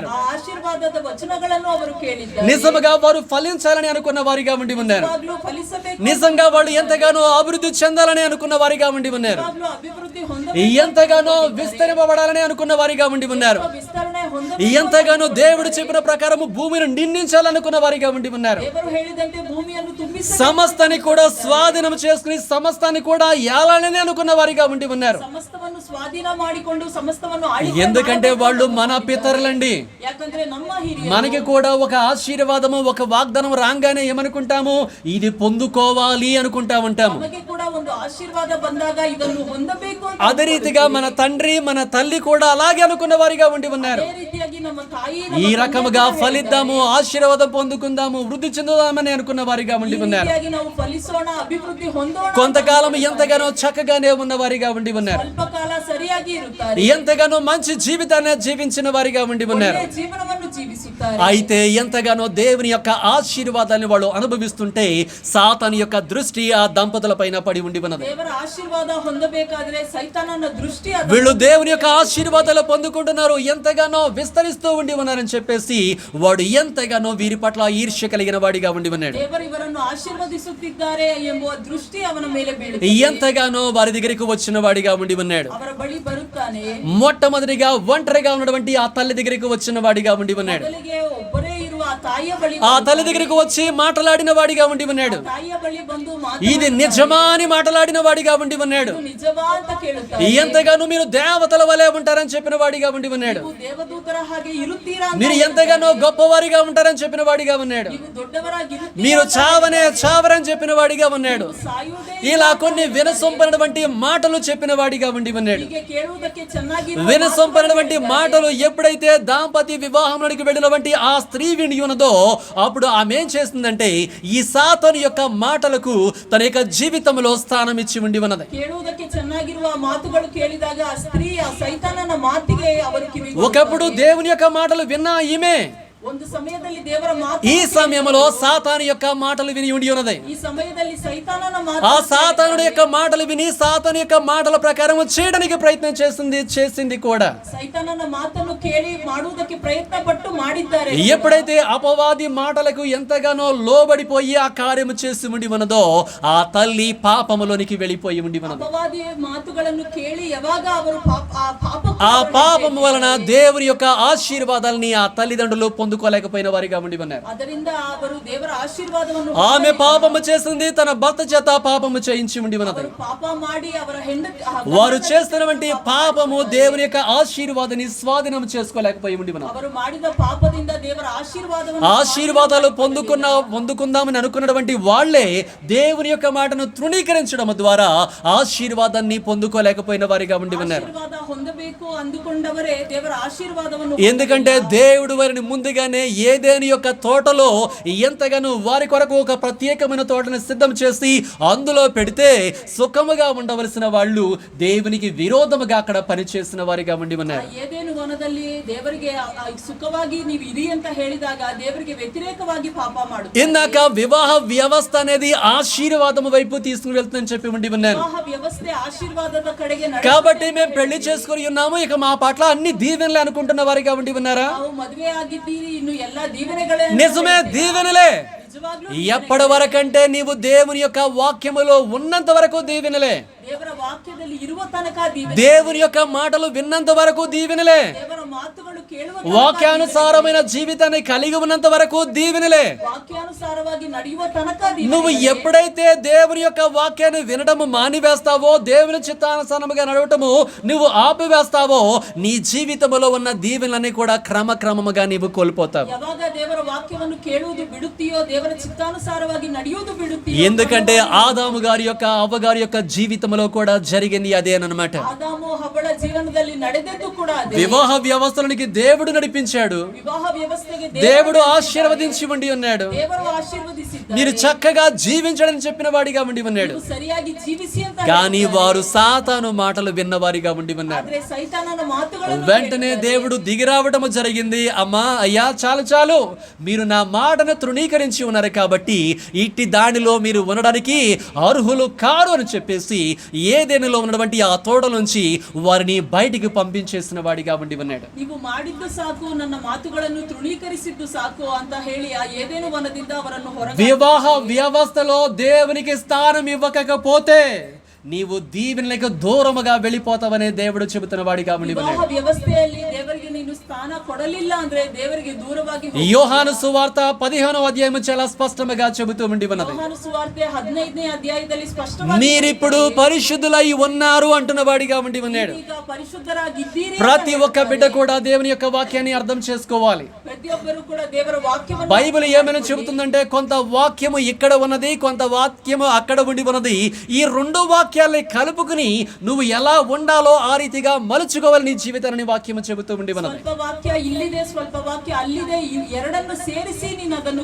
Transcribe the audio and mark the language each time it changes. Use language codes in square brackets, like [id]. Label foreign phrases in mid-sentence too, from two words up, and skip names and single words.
[kn] ಆ ಆಶೀರ್ವಾದದ ವಚನಗಳನ್ನು ಅವರು ಕೇಳಿದ್ದಾರೆ. [te] నిజముగా వారు ఫలించాలని అనుకున్న వారిగా ఉండి ఉన్నారు. [kn] ನಿಜವಾಗ್ಲೂ ಫಲಿಸಬೇಕು. [te] నిజంగా వాళ్ళు ఎంతగానో అభివృద్ధి చెందాలని అనుకున్న వారిగా ఉండి ఉన్నారు. [kn] ನಿಜವಾಗ್ಲೂ ಅಭಿವೃದ್ಧಿ ಹೊಂದಬೇಕು. [te] ఎంతగానో విస్తరింపబడాలని అనుకున్న వారిగా ఉండి ఉన్నారు. [kn] ವಿಸ್ತರಣೆ ಹೊಂದಬೇಕು. [te] ఎంతగానో దేవుడు చెప్పిన ప్రకారం భూమిని నిందించాలనుకున్న వారిగా ఉండి ఉన్నారు. [kn] ದೇವರು ಹೇಳಿದಂತೆ ಭೂಮಿಯನ್ನು ತುಂಬಿಸಬೇಕು. [te] సమస్తాన్ని కూడా స్వాధీనం చేసుకుని సమస్తాన్ని కూడా ఏలాలని అనుకున్న వారిగా ఉండి ఉన్నారు. [kn] ಸಮಸ್ತವನ್ನು ಸ್ವಾಧೀನ ಮಾಡಿಕೊಂಡು ಸಮಸ್ತವನ್ನು ಆಳಿಕೆ [te] ఎందుకంటే వాళ్ళు మన పితరులండి. [kn] ಯಾಕಂದ್ರೆ ನಮ್ಮ ಹಿರಿಯರು. [te] మనకి కూడా ఒక ఆశీర్వాదము ఒక వాగ్దానం రాగానే ఏమనుకుంటాము, ఇది పొందుకోవాలి అనుకుంటా ఉంటాము. [kn] ನಮಗೆ ಕೂಡ ಒಂದು ಆಶೀರ್ವಾದ ಬಂದಾಗ ಇದನ್ನು ಹೊಂದಬೇಕು ಅಂತ. [te] అదే రీతిగా మన తండ్రి మన తల్లి కూడా అలాగే అనుకున్న వారిగా ఉండి ఉన్నారు. [kn] ಅದೇ ರೀತಿಯಾಗಿ ನಮ್ಮ ತಾಯಿ [te] ఈ రకముగా ఫలిద్దాము, ఆశీర్వాదం పొందుకుందాము, వృద్ధి చెందుదామని అనుకున్న వారిగా ఉండి ఉన్నారు. [kn] ನಾವು ಫಲಿಸೋಣ, ಅಭಿವೃದ್ಧಿ ಹೊಂದೋಣ. [te] కొంతకాలం ఎంతగానో చక్కగానే ఉన్న వారిగా ఉండి ఉన్నారు. [kn] ಸ್ವಲ್ಪ ಕಾಲ ಸರಿಯಾಗಿ ಇರುತ್ತಾರೆ. [te] ఎంతగానో మంచి జీవితాన్ని జీవించిన వారిగా ఉండి ఉన్నారు. [kn] ಒಳ್ಳೆಯ ಜೀವನವನ್ನು ಜೀವಿಸುತ್ತಾರೆ. ಬಯಸುತ್ತಾರೆ. [te] అయితే ఎంతగానో దేవుని యొక్క ఆశీర్వాదాన్ని వాళ్ళు అనుభవిస్తుంటే సాతాను యొక్క దృష్టి ఆ దంపతుల పైన పడి ఉండి ఉన్నది. [kn] ದೇವರ ಆಶೀರ್ವಾದ ಹೊಂದಬೇಕಾದ್ರೆ ಸೈತಾನನ ದೃಷ್ಟಿ [te] వీళ్ళు దేవుని యొక్క ఆశీర్వాదాలు పొందుకుంటున్నారు, ఎంతగానో విస్తరిస్తూ ఉండి ఉన్నారని చెప్పేసి వాడు ఎంతగానో వీరి పట్ల ఈర్ష్య కలిగిన వాడిగా ఉండి ఉన్నాడు. [kn] ದೇವರು ಇವರನ್ನು ಆಶೀರ್ವದಿಸುತ್ತಿದ್ದಾರೆ ಎಂಬುವ ದೃಷ್ಟಿ ಅವನ ಮೇಲೆ ಬೀಳುತ್ತದೆ. [te] ఎంతగానో వారి దగ్గరికి వచ్చిన వాడిగా ఉండి ఉన్నాడు. [kn] ಅವರ ಬಳಿ ಬರುತ್ತಾನೆ. [te] మొట్టమొదటిగా ఒంటరిగా ఉన్నటువంటి ఆ తల్లి దగ్గరికి వచ్చిన వాడిగా ఉండి ఉన్నాడు. [kn] ಮೊದಲಿಗೆ ಒಬ್ಬರೇ ಇರುವ ಆ ತಾಯಿಯ ಬಳಿ [te] ఆ తల్లి దగ్గరికి వచ్చి మాట్లాడిన వాడిగా ఉండి ఉన్నాడు. [kn] ತಾಯಿಯ ಬಳಿ ಬಂದು [te] ఇది నిజమా అని మాట్లాడిన వాడిగా ఉండి ఉన్నాడు. [kn] ನಿಜವಾ ಅಂತ ಕೇಳುತ್ತಾರೆ. [te] ఎంతగానో మీరు దేవతల వలె ఉంటారని చెప్పిన వాడిగా ఉండి ఉన్నాడు. [kn] ನೀವು ದೇವದೂತರ ಹಾಗೆ ಇರುತ್ತೀರಾ ಅಂತ [te] మీరు ఎంతగానో గొప్పవారిగా ఉంటారని చెప్పిన వాడిగా ఉన్నాడు. [kn] ನೀವು ದೊಡ್ಡವರಾಗಿರುತ್ತೀರಾ, [te] మీరు చావరని చెప్పిన వాడిగా ఉన్నాడు. [kn] ಸಾಯುವುದೇ [te] ఇలా కొన్ని వినసొంపనటువంటి మాటలు చెప్పిన వాడిగా ఉండి ఉన్నాడు. [kn] ಹೀಗೆ ಕೇಳುವುದಕ್ಕೆ ಚೆನ್ನಾಗಿ [te] వినసొంపనటువంటి మాటలు ఎప్పుడైతే దాంపత్య వివాహంలోకి వెళ్ళినటువంటి ఆ స్త్రీ విని ఉన్నదో అప్పుడు ఆమె ఏం చేస్తుందంటే ఈ సాతాను యొక్క మాటలకు తన యొక్క జీవితంలో స్థానం ఇచ్చి ఉండి ఉన్నది. [kn] ಕೇಳುವುದಕ್ಕೆ ಚೆನ್ನಾಗಿರುವ ಮಾತುಗಳು ಕೇಳಿದಾಗ ಆ ಸ್ತ್ರೀ ಆ ಸೈತಾನನ ಮಾತಿಗೆ ಅವರು ಕಿವಿಗೊಡುತ್ತಾರೆ. [te] ఒకప్పుడు దేవుని యొక్క మాటలు విన్నా ఈమె [kn] ಒಂದು ಸಮಯದಲ್ಲಿ ದೇವರ ಮಾತು, [te] ఈ సమయంలో సాతాను యొక్క మాటలు విని ఉండి ఉన్నది. [kn] ಈ ಸಮಯದಲ್ಲಿ ಸೈತಾನನ [te] ఆ [kn] ಮಾತು, [te] సాతానుడి యొక్క మాటలు విని సాతాను యొక్క మాటల ప్రకారం చేయడానికి ప్రయత్నం చేసింది కూడా. [kn] ಸೈತಾನನ ಮಾತನ್ನು ಕೇಳಿ ಮಾಡುವುದಕ್ಕೆ ಪ್ರಯತ್ನ ಪಟ್ಟು ಮಾಡಿದ್ದಾರೆ. [te] ఎప్పుడైతే అపవాది మాటలకు ఎంతగానో లోబడిపోయి ఆ కార్యము చేసి ఉండి ఉన్నదో ఆ తల్లి పాపములోనికి వెళ్ళిపోయి ఉండి ఉన్నది. [kn] ಅಪವಾದಿ ಮಾತುಗಳನ್ನು ಕೇಳಿ ಯಾವಾಗ ಅವರು [te] ఆ పాపము వలన దేవుని యొక్క ఆశీర్వాదాలని ఆ తల్లిదండ్రులు పొందుకోలేకపోయిన వారిగా ఉండి ఉన్నారు. [kn] ಅದರಿಂದ ಅವರು ದೇವರ ಆಶೀರ್ವಾದವನ್ನು [te] ఆమె పాపము చేసింది, తన భర్త చేత పాపము చేయించి ఉండి ఉన్నది. [kn] ಪಾಪ ಮಾಡಿ ಅವರ ಹೆಂಡತಿ [te] వారు చేస్తున్నటువంటి పాపము దేవుని యొక్క ఆశీర్వాదాన్ని స్వాధీనం చేసుకోలేకపోయి ఉండి ఉన్నారు. [kn] ಅವರು ಮಾಡಿದ ಪಾಪದಿಂದ ದೇವರ ಆಶೀರ್ವಾದವನ್ನು [te] ఆశీర్వాదాలు పొందుకుందామని అనుకున్నటువంటి వాళ్లే దేవుని యొక్క మాటను తృణీకరించడం ద్వారా ఆశీర్వాదాన్ని పొందుకోలేకపోయిన వారిగా ఉండి ఉన్నారు. [kn] ಆಶೀರ್ವಾದ ಹೊಂದಬೇಕು ಅಂದುಕೊಂಡವರೇ ದೇವರ ಆಶೀರ್ವಾದವನ್ನು, [te] ఎందుకంటే దేవుడు వారిని ముందుగానే ఏదేని యొక్క తోటలో ఎంతగానో వారి కొరకు ఒక ప్రత్యేకమైన తోటను సిద్ధం చేసి అందులో పెడితే సుఖముగా ఉండవలసిన వాళ్ళు దేవునికి విరోధముగా అక్కడ పనిచేసిన వారిగా ఉండి ఉన్నారు. [kn] ಏದೇನು ವನದಲ್ಲಿ ದೇವರಿಗೆ ಸುಖವಾಗಿ ನೀವು ಇರಿ ಅಂತ ಹೇಳಿದಾಗ ದೇವರಿಗೆ ವ್ಯತಿರೇಕವಾಗಿ ಪಾಪ ಮಾಡುತ್ತಾರೆ. [te] ఇందాక వివాహ వ్యవస్థ అనేది ఆశీర్వాదము వైపు తీసుకుని వెళ్తుందని చెప్పి ఉండి ఉన్నాను. [kn] ವಿವಾಹ ವ್ಯವಸ್ಥೆ ಆಶೀರ್ವಾದದ ಕಡೆಗೆ [te] కాబట్టి మేము పెళ్లి చేసుకుని ఉన్నాము, ఇక మా పట్ల అన్ని దీవెనలే అనుకుంటున్న వారిగా ఉండి ఉన్నారా? [kn] ನಾವು ಮದುವೆ ಆಗಿದ್ದೀರಿ, ಇನ್ನು ಎಲ್ಲಾ ದೀವೆನೆಗಳೇ. [te] నిజమే, దీవెనలే. [kn] ನಿಜವಾಗ್ಲೂ [te] ఎప్పటి వరకంటే నీవు దేవుని యొక్క వాక్యములో ఉన్నంత వరకు దీవెనలే. [kn] ದೇವರ ವಾಕ್ಯದಲ್ಲಿ ಇರುವ ತನಕ ದೀವೆನೆ, [te] దేవుని యొక్క మాటలు విన్నంత వరకు దీవెనలే. [kn] ದೇವರ ಮಾತುಗಳು ಕೇಳುವ [te] వాక్యానుసారమైన జీవితాన్ని కలిగి ఉన్నంత వరకు దీవెనలే. [kn] ವಾಕ್ಯಾನುಸಾರವಾಗಿ ನಡೆಯುವ ತನಕ [te] నువ్వు ఎప్పుడైతే దేవుని యొక్క వాక్యాన్ని వినడము మానివేస్తావో, దేవుని చిత్తానుసారముగా నడవటము నువ్వు ఆపివేస్తావో, నీ జీవితంలో ఉన్న దీవెనలన్నీ కూడా క్రమక్రమముగా నీవు కోల్పోతావు. [kn] ಯಾವಾಗ ದೇವರ ವಾಕ್ಯವನ್ನು ಕೇಳುವುದು ಬಿಡುತ್ತೀಯೋ, ದೇವರ ಚಿತ್ತಾನುಸಾರವಾಗಿ ನಡೆಯುವುದು ಬಿಡುತ್ತೀಯೋ. [te] ఎందుకంటే ఆదాము గారి యొక్క అవ్వగారి యొక్క జీవితంలో కూడా జరిగింది అదేనమాట. [kn] ಆದಾಮು ಹವ್ವಳ ಜೀವನದಲ್ಲಿ ನಡೆದದ್ದು ಕೂಡ ಅದೇ. [te] వివాహ వ్యవస్థలోనికి దేవుడు నడిపించాడు, [kn] ವಿವಾಹ ವ್ಯವಸ್ಥೆಗೆ [te] దేవుడు ఆశీర్వదించి ఉండి ఉన్నాడు. [kn] ದೇವರು ಆಶೀರ್ವದಿಸಿದ್ದಾರೆ. [te] మీరు చక్కగా జీవించడని చెప్పిన వాడిగా ఉండి ఉన్నాడు. [kn] ನೀವು సరిಯಾಗಿ ಜೀವಿಸಿ ಅಂತ [te] కానీ వారు సాతాను మాటలు విన్నవారిగా ఉండి ఉన్నారు. [kn] ಆದ್ರೆ ಸೈತಾನನ ಮಾತುಗಳನ್ನು [te] వెంటనే దేవుడు దిగిరావటం జరిగింది. అమ్మా, అయ్యా, చాలు, మీరు నా మాటను తృణీకరించి ఉన్నారు కాబట్టి ఇట్టి దానిలో మీరు ఉండడానికి అర్హులు కారు అని చెప్పేసి ఏదేనిలో ఉన్నటువంటి ఆ తోట నుంచి వారిని బయటికి పంపించేసిన వాడిగా ఉండి ఉన్నాడు. [kn] ನೀವು ಮಾಡಿದ್ದು ಸಾಕು, ನನ್ನ ಮಾತುಗಳನ್ನು ತೃಣೀಕರಿಸಿದ್ದು ಸಾಕು ಅಂತ ಹೇಳಿ ಆ ಏದೇನು ವನದಿಂದ ಅವರನ್ನು ಹೊರಗೆ. [te] వివాహ వ్యవస్థలో దేవునికి స్థానం ఇవ్వకపోతే నీవు దీవెనలకు దూరముగా వెళ్ళిపోతావనే దేవుడు చెబుతున్న వాడిగా ఉండి [kn] ವಿವಾಹ [te] ఉన్నాడు. [kn] ವ್ಯವಸ್ಥೆಯಲ್ಲಿ ದೇವರಿಗೆ ನೀನು ಸ್ಥಾನ ಕೊಡಲಿಲ್ಲ ಅಂದ್ರೆ ದೇವರಿಗೆ ದೂರವಾಗಿ [te] యోహాను సువార్త 15వ అధ్యాయం చాలా స్పష్టంగా చెబుతూ ఉండి ఉన్నది. [kn] ಯೋಹಾನ ಸುವಾರ್ತೆ 15ನೇ ಅಧ್ಯಾಯದಲ್ಲಿ ಸ್ಪಷ್ಟವಾಗಿ [te] మీరిప్పుడు పరిశుద్ధులై ఉన్నారు అంటున్న వాడిగా ఉండి ఉన్నాడు. [kn] ಈಗ ಪರಿಶುದ್ಧರಾಗಿದ್ದೀರಿ. [te] ప్రతి ఒక్క బిడ్డ కూడా దేవుని యొక్క వాక్యాన్ని అర్థం చేసుకోవాలి. [kn] ಪ್ರತಿಯೊಬ್ಬರು ಕೂಡ ದೇವರ ವಾಕ್ಯವನ್ನು, [te] బైబిల్ ఏమైనా చెబుతుందంటే కొంత వాక్యము ఇక్కడ ఉన్నది, కొంత వాక్యము అక్కడ ఉండి ఉన్నది. ఈ రెండు వాక్యాల్ని కలుపుకుని నువ్వు ఎలా ఉండాలో ఆ రీతిగా మలుచుకోవాలి నీ జీవితాన్ని వాక్యము చెబుతూ ఉండి ఉన్నది. [kn] ಸ್ವಲ್ಪ ವಾಕ್ಯ ಇಲ್ಲಿದೆ, ಸ್ವಲ್ಪ ವಾಕ್ಯ ಅಲ್ಲಿದೆ, ಎರಡನ್ನು ಸೇರಿಸಿ ನೀನು ಅದನ್ನು